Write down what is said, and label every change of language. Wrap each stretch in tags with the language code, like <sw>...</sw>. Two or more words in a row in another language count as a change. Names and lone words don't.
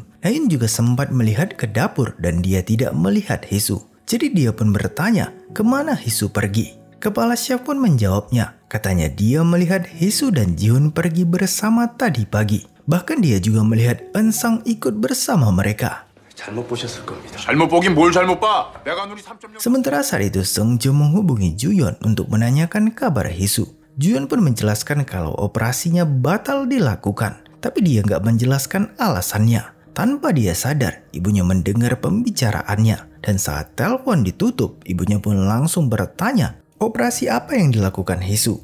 <id>Nahyun juga sempat melihat ke dapur dan dia tidak melihat Hee-soo. Jadi dia pun bertanya, kemana Hee-soo pergi? Kepala chef pun menjawabnya. Katanya dia melihat Hee-soo dan Jihoon pergi bersama tadi pagi. Bahkan dia juga melihat Eun-sang ikut bersama mereka.</id> <ko>잘못 보셨을 겁니다. 잘못 보긴 뭘 잘못 봐. 내가 눈이 3.0.</ko> <id>Sementara saat itu Seung-jo menghubungi Ju-yeon untuk menanyakan kabar Hee-soo. Ju-yeon pun menjelaskan kalau operasinya batal dilakukan, tapi dia nggak menjelaskan alasannya. Tanpa dia sadar, ibunya mendengar pembicaraannya, dan saat telepon ditutup, ibunya pun langsung bertanya, operasi apa yang dilakukan Hee-soo?</id>